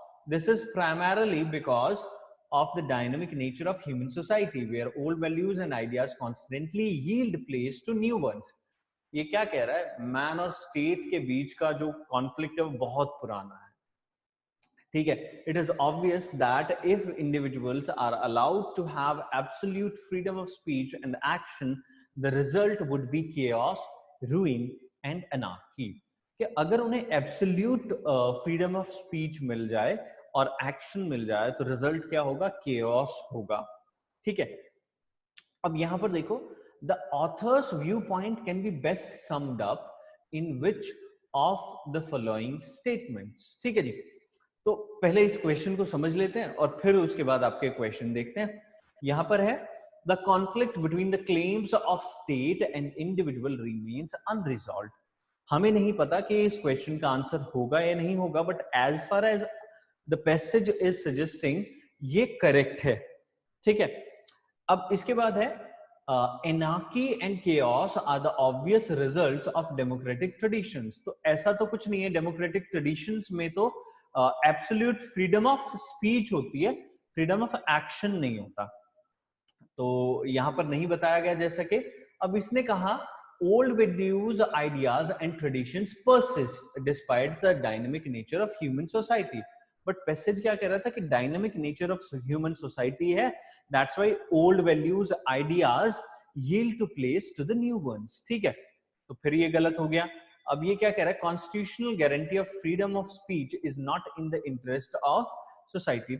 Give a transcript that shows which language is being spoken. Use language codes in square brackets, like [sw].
[en] This is primarily because of the dynamic nature of human society, where old values and ideas constantly yield place to new ones. [hi] ये क्या कह रहा है, man और state के बीच का जो कॉन्फ्लिक्ट है वो बहुत पुराना है। ठीक है, [en] It is obvious that if individuals are allowed to have absolute freedom of speech and action, the result would be chaos, ruin and anarchy. [hi] कि अगर उन्हें [en] absolute freedom of speech [hi] मिल जाए और एक्शन मिल जाए तो रिजल्ट क्या होगा, केओस होगा। ठीक है, अब यहां पर देखो, [en] the author's viewpoint can be best summed up in which of the following statements. [hi] ठीक है जी, तो पहले इस क्वेश्चन को समझ लेते हैं और फिर उसके बाद आपके क्वेश्चन देखते हैं। यहां पर है, [en] the conflict between the claims of state and individual remains unresolved. [hi] हमें नहीं पता कि इस क्वेश्चन का आंसर होगा या नहीं होगा, [en] but as far as the passage is suggesting [hi] ये करेक्ट है। ठीक है, अब इसके बाद है, [en] anarchy and chaos are the obvious results of democratic traditions. [hi] तो ऐसा तो कुछ नहीं है, डेमोक्रेटिक ट्रेडिशंस में तो [en] absolute freedom of speech [hi] होती है, [en] freedom of action [hi] नहीं होता। तो यहां पर नहीं बताया गया जैसा कि अब इसने कहा [en] old values, ideas and traditions persist despite the dynamic nature of human society. But passage [hi] क्या कह रहा था कि [en] Dynamic nature of human society है, that's why old values ideas yield to place to the new ones. [hi] ठीक है, तो फिर ये गलत हो गया। अब ये क्या कह रहा है, [en] Constitutional guarantee of freedom of speech is not in the interest of society.